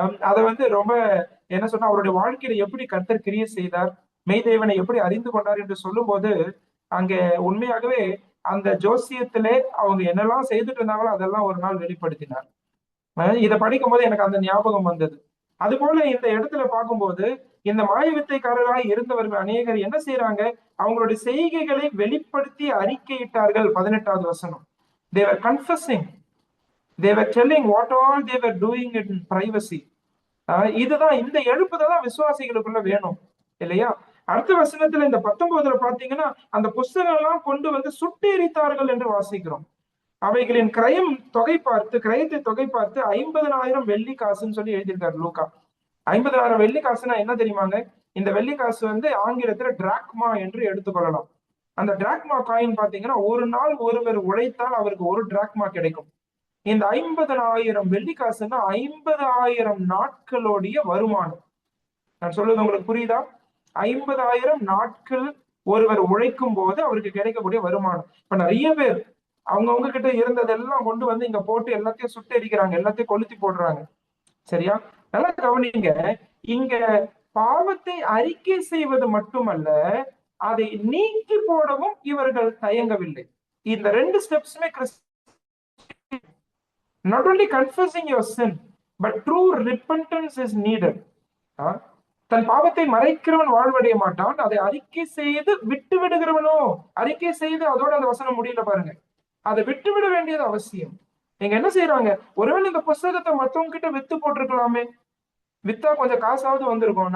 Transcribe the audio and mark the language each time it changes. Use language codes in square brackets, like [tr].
[ta] அதை வந்து ரொம்ப என்ன சொன்னா, அவருடைய வாழ்க்கையில எப்படி கர்த்தர் கிரியை செய்தார், மெய்தேவனை எப்படி அறிந்து கொண்டார் என்று சொல்லும் போது, அங்க உண்மையாகவே அந்த ஜோசியத்திலே அவங்க என்னெல்லாம் செய்துட்டு இருந்தாங்களோ அதெல்லாம் ஒரு நாள் வெளிப்படுத்தினார். இதை படிக்கும் போது எனக்கு அந்த ஞாபகம் வந்தது. அது போல இந்த இடத்துல பார்க்கும்போது இந்த மாய வித்தைக்காரராய் இருந்தவர்கள் அநேகர் என்ன செய்யறாங்க, அவங்களுடைய செய்கைகளை வெளிப்படுத்தி அறிக்கையிட்டார்கள். 18வது வசனம். [en] They were confessing. They were telling what all they were doing in privacy. [ta] இதுதான், இந்த எழுப்புதல் தான் விசுவாசிகளுக்குள்ள வேணும் இல்லையா? அடுத்த வசனத்துல இந்த 19ல பாத்தீங்கன்னா அந்த புஸ்தகம் எல்லாம் கொண்டு வந்து சுட்டெரித்தார்கள் என்று வாசிக்கிறோம். அவைகளின் கிரயத்தை தொகை பார்த்து 50,000 வெள்ளி காசுன்னு சொல்லி எழுதியிருக்காரு லூக்கா. 50,000 வெள்ளி காசுனா என்ன தெரியுமாங்க? இந்த வெள்ளி காசு வந்து ஆங்கிலத்துல டிராக்மா என்று எடுத்துக்கொள்ளலாம். அந்த டிராக்மா காயின் பாத்தீங்கன்னா ஒரு நாள் ஒருவர் உழைத்தால் அவருக்கு ஒரு டிராக்மா கிடைக்கும். இந்த 50,000 வெள்ளி காசுன்னா 50,000 நாட்களுடைய வருமானம். நான் சொல்றது உங்களுக்கு புரியுதா? 50,000 நாட்கள் ஒருவர் உழைக்கும் போது அவருக்கு கிடைக்கக்கூடிய வருமானம். இப்ப நிறைய பேர் அவங்கவுங்க கிட்ட இருந்ததெல்லாம் கொண்டு வந்து இங்க போட்டு எல்லாத்தையும் சுட்டெரிக்கிறாங்க, எல்லாத்தையும் கொளுத்தி போடுறாங்க. சரியா? நல்லா கவனிங்க. இங்க பாவத்தை அறிக்கை செய்வது மட்டுமல்ல, அதை நீக்கி போடவும் இவர்கள் தயங்கவில்லை. இந்த 2 ஸ்டெப்ஸுமே [en] not only confessing your sin, but true repentance is needed. [ta] தன் பாவத்தை மறைக்கிறவன் வாழ்வடைய மாட்டான், அதை அறிக்கை செய்து விட்டு விடுகிறவனோ. அறிக்கை செய்து அதோட அந்த வசனம் முடியல பாருங்க, அதை விட்டு விட வேண்டியது அவசியம். நீங்க என்ன செய்யறாங்க, ஒருவேளை இந்த புஸ்தகத்தை மத்தவங்க கிட்ட வித்து போட்டிருக்கலாமே, வித்தா கொஞ்சம் காசாவது வந்திருக்கும்.